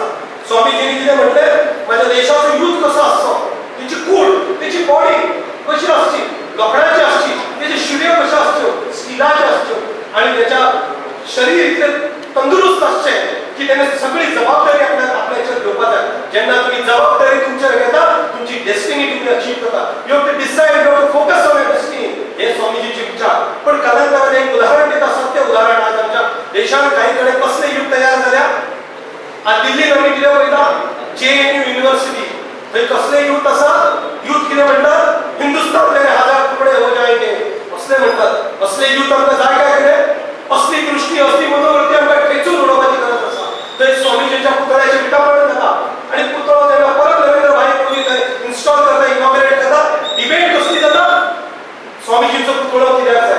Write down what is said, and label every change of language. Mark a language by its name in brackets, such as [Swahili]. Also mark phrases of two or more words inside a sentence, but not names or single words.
[Konkani] स्वामीजींनी कितें म्हटलें, माझ्या देशाचो यूथ कसो आसचो, तेची कूड, तेची बॉडी कशी आसची, लोखणाची आसची, तेचे शिड्यो कशो आसच्यो, स्टिलाच्यो आसच्यो, आणि त्याच्या शरीर इतलें तंदुरुस्त आसचें की तेणे सगळी जबाबदारी आपल्याचेर घेवपाक जाय. जेन्ना तुम्ही जबाबदारी तुमचेर घेता, तुमची डेस्टिनी तुम्ही अचीव करता. [English] you have to decide, you have to focus on your destiny. [Konkani] हे स्वामीजीचे विचार. पण कालांतरान एक उदाहरण दिता, सत्य उदाहरण. आज आमच्या देशान काही कडेन कसले युथ तयार जाल्या. आज दिल्लीन आमी कितें पळयता, JNU युनिव्हर्सिटी, थंय कसले युथ आसा, युथ कितें म्हणटात, [Hindi] हिंदुस्तान तेरे हजार टुकड़े हो जाएंगे [Konkani] असले म्हणटात. असले युथ आमकां जाय काय कितें, असली दृष्टी, असली मनोवृत्ती आमकां खेचून उडोवपाची गरज आसा. थंय स्वामीजीच्या पुतळ्याचें विटापण जाता, आणि पुतळो जेन्ना परत नरेंद्र भाई मोदी थंय इन्स्टॉल करता, इनॉग्रेट करता, डिबेट कसली जाता, स्वामीजींचो पुतळो कित्याक जाय.